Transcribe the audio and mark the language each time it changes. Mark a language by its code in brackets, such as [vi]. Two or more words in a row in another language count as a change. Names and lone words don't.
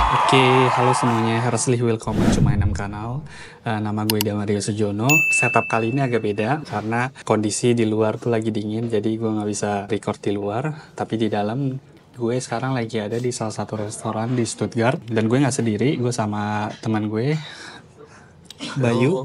[id] Oke, halo semuanya, [de] herzlich willkommen [en] to my [de] kanal. [id] Nama gue Damario Sujono. Setup kali ini agak beda karena kondisi di luar tuh lagi dingin, jadi gue nggak bisa record di luar. Tapi di dalam, gue sekarang lagi ada di salah satu restoran di Stuttgart. Dan gue nggak sendiri, gue sama teman gue, Bayu.